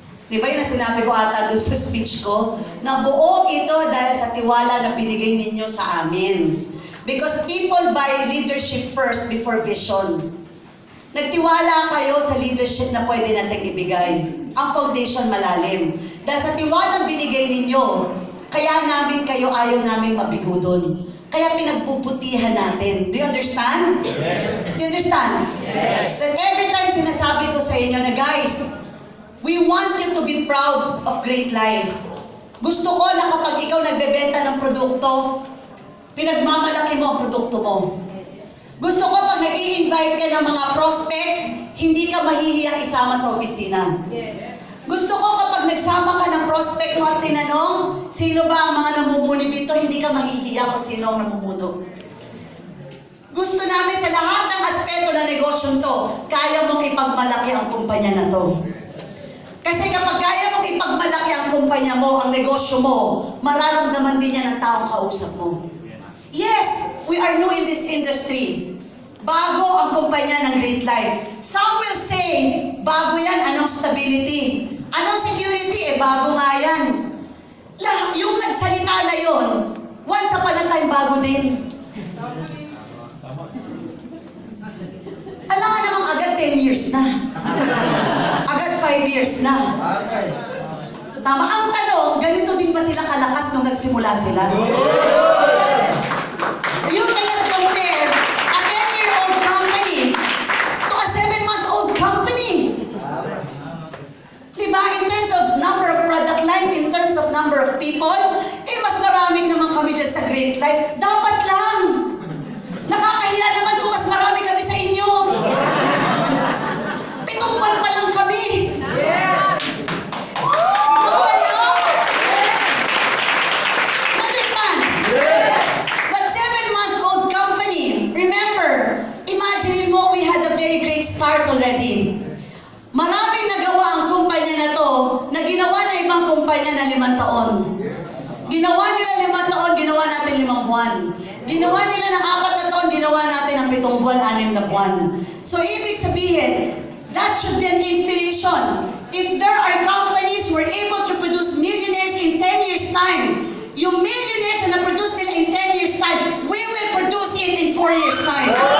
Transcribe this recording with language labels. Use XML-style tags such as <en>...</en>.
<tl>Di ba yun ang sinabi ko ata doon sa speech ko? Nabuo ito dahil sa tiwala na binigay ninyo sa amin.</tl> <en>Because people buy leadership first before vision.</en> <tl>Nagtiwala kayo sa leadership na pwede nating ibigay. Ang foundation malalim. Dahil sa tiwalang binigay ninyo, kaya namin kayo ayaw namin mabigo doon. Kaya pinagbubutihan natin.</tl> <en>Do you understand? Yes. Do you understand? Yes. That every time</en> <tl>sinasabi ko sa inyo na</tl> <en>guys, we want you to be proud of great life.</en> <tl>Gusto ko na kapag ikaw nagbebenta ng produkto, pinagmamalaki mo ang produkto mo. Gusto ko pag nag-i-invite ka ng mga prospects, hindi ka mahihiyang isama sa opisina. Gusto ko kapag nagsama ka ng prospect mo at tinanong, sino ba ang mga namumuno dito, hindi ka mahihiya kung sino ang namumuno. Gusto namin sa lahat ng aspeto ng negosyo to, kaya mong ipagmalaki ang kumpanya na to. Kasi kapag kaya mong ipagmalaki ang kumpanya mo, ang negosyo mo, mararamdaman din niya ng taong kausap mo.</tl> <en>Yes, we are new in this industry.</en> <tl>Bago ang kumpanya ng Great Life. Some will say, bago yan, anong stability? Anong security? Bago nga yan. Yung nagsalita na yon, once upon a time, bago din. Alam nga namang agad 10 years na. Agad 5 years na. Tama. Ang tanong, ganito din ba sila kalakas nung nagsimula sila?</tl> <en>You cannot compare a 10-year-old company to a 7-month-old company. Diba? In terms of number of product lines, in terms of number of people,</en> <tl>mas maraming naman kami dyan sa Great Life. Dapat lang. Nakakahiya naman kung mas marami kami sa inyo. 7 buwan pa lang kami. Nakuha niyo?</tl> <en>Understand? But 7-month-old company, remember,</en> <tl>imagine mo,</tl> <en>we had a very great start already.</en> <tl>Maraming nagawa ang kumpanya na to na ginawa na ibang kumpanya na 5 taon. Ginawa nila 5 taon, ginawa natin 5 buwan. Ginawa nila ng 4 na taon, ginawa natin ng 7 buwan, 6 na buwan.</tl> <en>So,</en> <tl>ibig sabihin,</tl> <en>that should be an inspiration. If there are companies who are able to produce millionaires in 10 years' time,</en> <tl>yung millionaires na na-produce nila</tl> <en>in 10 years' time, we will produce it in 4 years' time.</en>